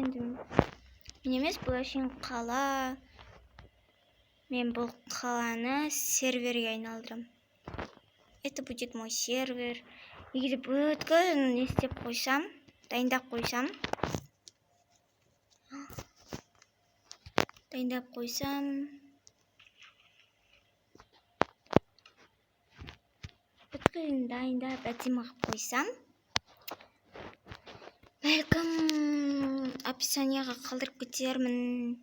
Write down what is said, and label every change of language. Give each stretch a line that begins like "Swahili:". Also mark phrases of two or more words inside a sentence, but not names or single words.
Kazakh: Енді мен емес, бұл әшейін қала. Мен бұл қаланы серверге айналдырам.
Russian: Это будет мой сервер.
Kazakh: Егер бүткіл не істеп қойсам, дайындап қойсам, бүткіл дайындап әдемі қойсам, бәлкім описанияға қалдырып кетермін.